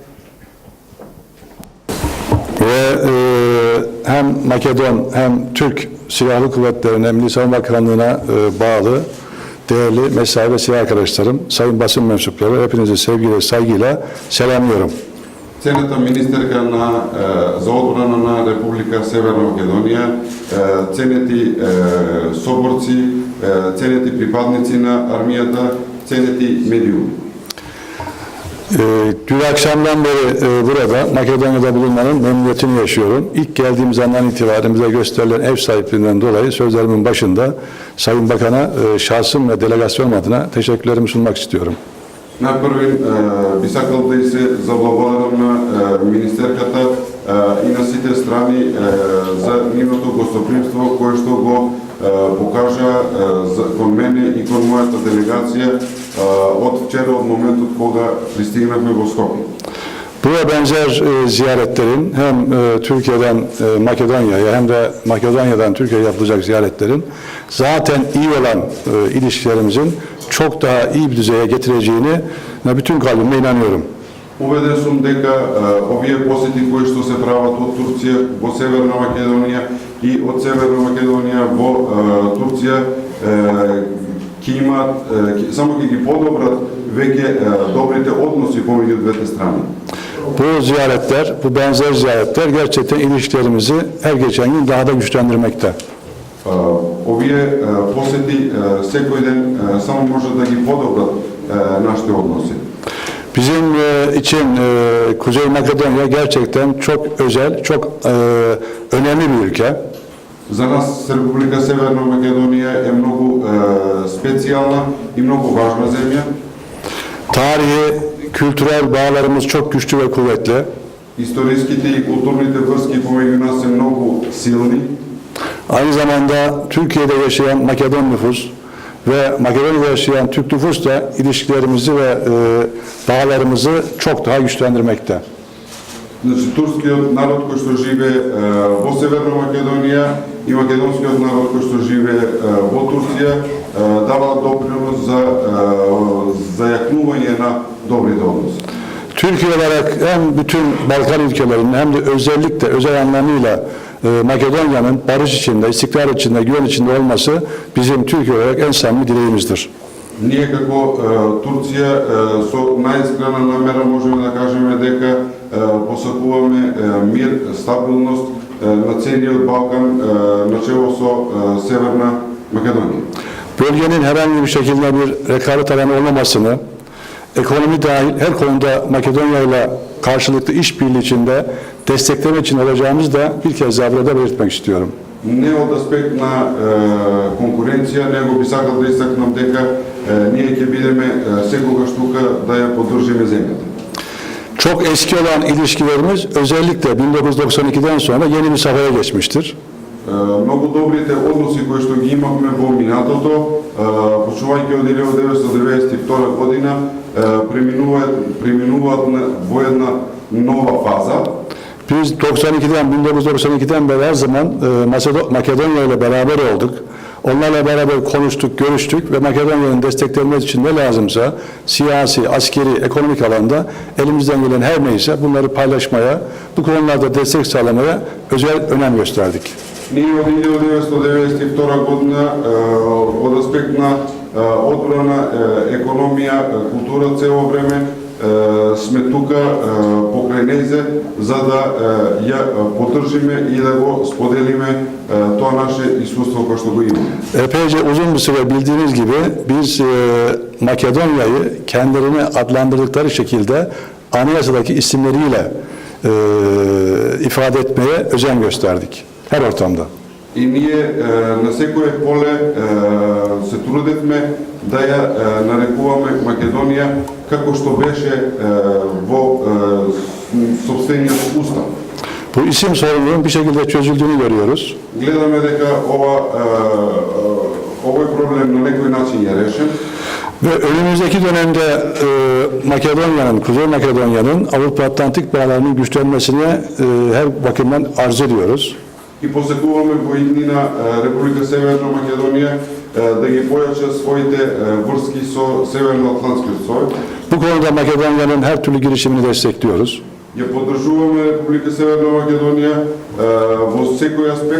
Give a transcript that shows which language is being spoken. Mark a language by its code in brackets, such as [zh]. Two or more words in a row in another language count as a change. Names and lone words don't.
[tr] ve hem Makedon hem Türk Silahlı Kuvvetleri'ne, Milli Savunma Bakanlığı'na bağlı değerli mesai ve silah arkadaşlarım, sayın basın mensupları, hepinizi sevgiyle, saygıyla selamlıyorum. [mk] Ценета министерка за одбрана на Република Северна Македонија, ценети соборци, ценети припадници на армијата, ценет медиум. [tr] Dün akşamdan beri burada Makedonya'da bulunmanın memnuniyetini yaşıyorum. İlk geldiğim zamandan itibaren bize gösterilen ev sahipliğinden dolayı sözlerimin başında Sayın Bakan'a şahsım ve delegasyon adına teşekkürlerimi sunmak istiyorum. [mk] Напрвин би сакал да се заблагодарам на министерката и на сите страни за нивното гостопримство кое што го покажа кон мене и кон мојата делегација од вчера, од моментот кога пристигнавме во Скопје. [tr] Bu ve benzer ziyaretlerin hem Türkiye'den Makedonya'ya hem de Makedonya'dan Türkiye'ye yapılacak ziyaretlerin zaten iyi olan ilişkilerimizin çok daha iyi bir düzeye getireceğine bütün kalbimle inanıyorum. [mk] Уведен сум дека овие посети кои што се прават од Турција во Северна Македонија и од Северна Македонија во Турција ќе имаат, само ќе ги подобрат веќе добрите односи помеѓу двете страни. [tr] Bu ziyaretler, bu benzer ziyaretler gerçekten ilişkilerimizi her geçen gün daha da güçlendirmekte. [mk] Овие посети секој ден само може да ги подобрат нашите односи. [tr] Bizim için Kuzey Makedonya gerçekten çok özel, çok önemli bir ülke. [mk] За нас Република Северна Македонија е многу специјална и многу важна земја. [tr] Tarihi, kültürel bağlarımız çok güçlü ve kuvvetli. [mk] Историските и културните врски помеѓу нас се многу силни. [tr] Aynı zamanda Türkiye'de yaşayan Makedon nüfus ve Makedonya'da yaşayan Türk nüfus da ilişkilerimizi ve bağlarımızı çok daha güçlendirmekte. [mk] Значи, турскиот народ кој што живее во Северна Македонија и македонскиот народ кој што живее во Турција дава допринос за зајакнување на добрите односи. [tr] Türkiye olarak hem bütün Balkan ülkelerinin hem de özellikle özel anlamıyla Makedonya'nın barış içinde, istikrar içinde, güven içinde olması bizim Türkiye olarak en samimi dileğimizdir. [mk] Ние како Турција со најискрена намера можеме да кажеме дека посакуваме мир, стабилност на целиот Балкан начело со Северна Македонија. [tr] Bölgenin herhangi bir şekilde bir rekabet alanı olmamasını, ekonomi dahil her konuda Makedonya ile karşılıklı işbirliği içinde destekleme için olacağımızı da bir kez daha burada belirtmek istiyorum. [mk] Не од аспект на конкуренција, него би сакал да истакнам дека ние ќе бидеме секогаш тука да ја поддржиме земјата. [tr] Çok eski olan ilişkilerimiz özellikle 1992'den sonra yeni bir safhaya geçmiştir. [mk] Многу добрите односи кои што ги имавме во минатото, почнувајќи од 1992 година, преминуваат во една нова фаза. [tr] Biz 1992'den beri her zaman Makedonya ile beraber olduk. Onlarla beraber konuştuk, görüştük ve Makedonya'nın desteklenmesi için ne lazımsa siyasi, askeri, ekonomik alanda elimizden gelen her neyse bunları paylaşmaya, bu konularda destek sağlamaya özel önem gösterdik. [mk] Ние од 1992 година од аспект на одбрана, економија, култура цело време сме тука покрај нејзе за да ја поддржиме и да го споделиме тоа наше искуство кое што го имаме. [tr] Epeyce uzun bir süre bildiğiniz gibi biz Makedonya'yı kendilerini adlandırdıkları şekilde anayasadaki isimleriyle ifade etmeye özen gösterdik her ortamda. [mk] И ние на секое поле се трудевме да ја нарекуваме Македонија како што беше во собствениот устав. [tr] Bu isim sorununun bir şekilde çözüldüğünü görüyoruz. [mk] Гледаме дека овој проблем на некој начин е решен. [tr] Ve önümüzdeki dönemde Makedonya'nın, Kuzey Makedonya'nın Avrupa Atlantik bağlarının güçlenmesine her bakımdan arz ediyoruz. [mk] И посекуваме во иднина Република Северна Македонија да ги појача своите врски со Северно-Атлантскиот сојуз. [tr] Bu konuda Makedonya'nın her türlü girişimini destekliyoruz. [mk] Ја поддржуваме Република Северна Македонија во секој аспект.